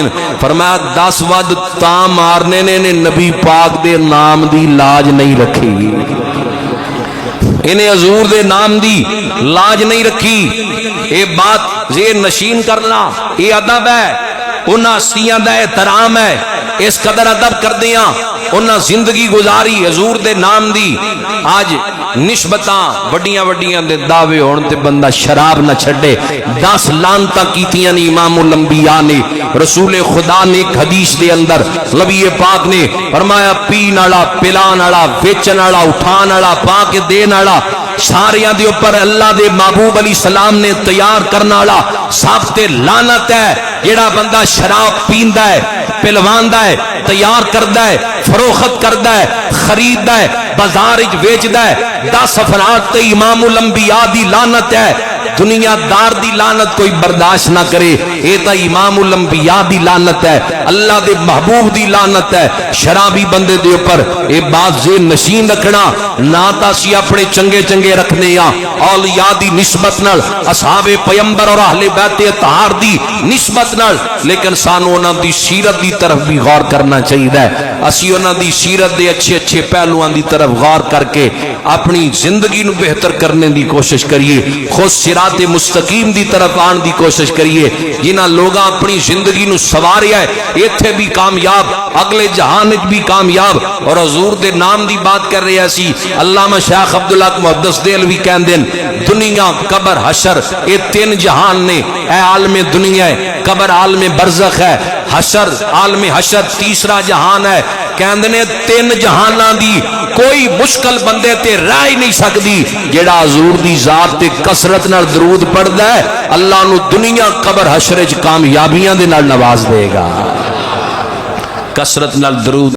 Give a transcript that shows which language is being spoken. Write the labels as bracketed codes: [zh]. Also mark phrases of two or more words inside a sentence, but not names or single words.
[pa] فرمایا 10 ود تا مارنے نے نبی پاک دے نام دی لاج نہیں رکھی، انہیں حضور دے نام دی لاج نہیں رکھی۔ [ur] یہ بات ذہن نشین کرنا، یہ ادب ہے، [pa] انہاں ہستیاں دا احترام ہے، اس قدر ادب کر دیاں انہاں زندگی گزاری حضور دے نام دی۔ آج نسبتاں وڈیاں وڈیاں دے دعوے ہون تے بندہ شراب نہ چھڑے۔ 10 لعنتاں کیتیاں نے امام الانبیاء نے، رسول خدا نے ایک حدیث دے اندر نبی پاک نے فرمایا پین والا، پلان والا، ویچن والا، اٹھان والا، پا کے دین والا، ساریاں دے اوپر اللہ دے محبوب [ar] علیہ السلام [pa] نے تیار کرنا والا سب تے لعنت ہے جیڑا بندہ شراب پیندا ہے، پلواندا ہے، تیار کردا ہے، فروخت کردا ہے، خریددا ہے، بازار وچ ویچدا ہے۔ 10 افراد تے امام الانبیاء دی لعنت ہے، دنیا دار دی لعنت کوئی برداشت نہ کرے، اے تا امام الانبیاء دی لعنت ہے، اللہ دے محبوب دی لعنت ہے۔ شرابی بندے دے اوپر اے بات ذہن نشین رکھنا، نہ تا سی اپنے چنگے چنگے رکھنے یا اولیاء دی نسبت نال، اصحاب پیمبر اور اہل بیت اطہار دی نسبت نال، لیکن سانو انہاں دی سیرت دی طرف بھی غور کرنا چاہیے۔ اسی انہاں دی سیرت دے اچھے اچھے پہلوؤں دی طرف غور کر کے اپنی زندگی نو بہتر کرنے دی کوشش کریے، خود صراط مستقیم دی طرف آن دی کوشش کریے۔ جنہاں لوگاں اپنی زندگی نو سواریا ہے ایتھے بھی کامیاب، اگلے جہان وچ بھی کامیاب، اور حضور دے نام دی بات کر رہے سی۔ علامہ شیخ عبداللہ محدث دہلوی کہندے دنیا، قبر، حشر، اے 3 جہان نے۔ اے عالم دنیا ہے، قبر عالم برزخ ہے، حشر عالم حشر تیسرا جہان ہے۔ کہندے نے 3 جہاناں دی کوئی مشکل بندے تے رہ ہی نہیں سکتی جیڑا حضور دی ذات تے کثرت نال درود پڑھدا ہے، اللہ نو دنیا قبر حشر وچ کامیابیاں دے نال نواز دے گا۔ کثرت نال درود